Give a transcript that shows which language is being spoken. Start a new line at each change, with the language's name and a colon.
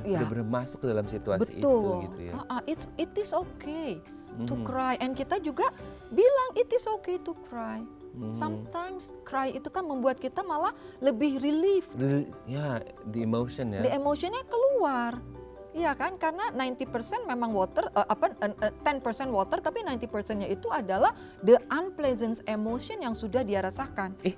Indonesian: Benar-benar masuk ke dalam situasi itu gitu ya.
English: It is okay to cry, and
Indonesian: kita juga bilang
English: it is okay to cry. Sometimes cry
Indonesian: itu kan membuat kita malah lebih relief.
English: Ya, the emotion ya.
Indonesian: The emotionnya keluar. Iya kan, karena 90% memang water, 10% water, tapi 90%-nya itu adalah
English: the unpleasant emotion
Indonesian: yang sudah dia rasakan.